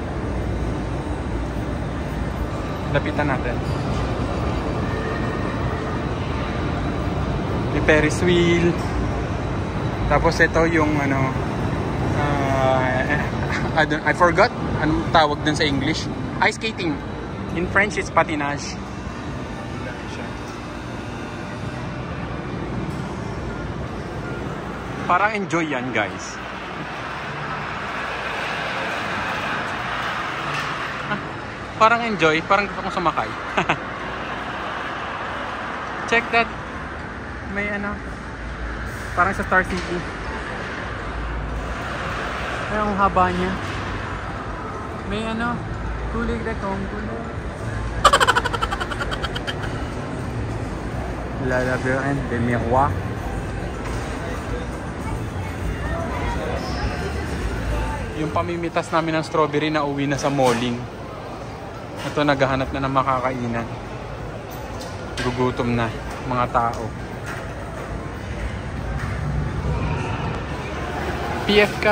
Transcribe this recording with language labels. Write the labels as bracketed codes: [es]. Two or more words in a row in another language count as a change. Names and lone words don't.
[tl] Lapitan natin. May Ferris wheel. Tapos ito yung [en] I forgot [tl] anong tawag dun sa English. [en] Ice skating. In French it's patinage. [tl] Parang enjoy yan guys. Parang enjoy, parang gusto kong sumakay. [en] Check that. [tl] May parang sa Star City. Ay, ang haba niya. May kulig na kulig. [fr] La labyrinthe de miroir. [tl] Yung pamimitas namin ng strawberry na uwi na sa malling. Ito naghahanap na ng makakainan. Gugutom na mga tao. PF ka.